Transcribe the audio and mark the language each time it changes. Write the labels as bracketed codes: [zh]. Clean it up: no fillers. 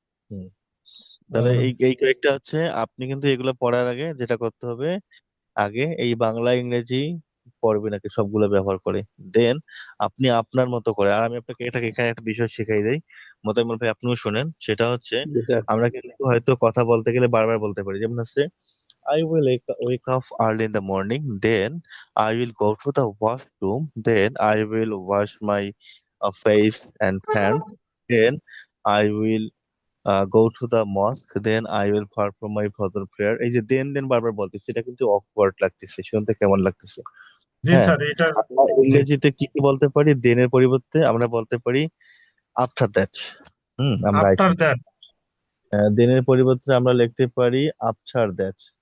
[bn] হুম তাহলে এই এই কয়েকটা হচ্ছে, আপনি কিন্তু এগুলো পড়ার আগে যেটা করতে হবে, আগে এই বাংলা ইংরেজি পড়বেন নাকি সবগুলো ব্যবহার করে। দেন আপনি আপনার মতো করে, আর আমি আপনাকে এটা এখানে একটা বিষয় শিখাই দেই, মোতাইমুল ভাই আপনিও শোনেন। সেটা হচ্ছে, জি স্যার। আমরা কিন্তু হয়তো কথা বলতে গেলে বারবার বলতে পারি, যেমন হচ্ছে [en] I will wake up early in the morning, then I will go to the washroom, then I will wash my face and hands, then I will go to the mosque, then I will perform my fajr prayer। [bn] এই যে দেন বারবার বলতেছি, এটা কিন্তু awkward লাগতেছে, শুনতে কেমন লাগতেছে? জি হ্যাঁ, স্যার, এটা। আমরা জি। ইংরেজিতে কি কি বলতে পারি? দেনের পরিবর্তে আমরা বলতে পারি আফটার দ্যাট। আমরা [en] after [bn] আইছি, [en] That. [bn] দেনের পরিবর্তে আমরা লিখতে পারি আফটার দ্যাট।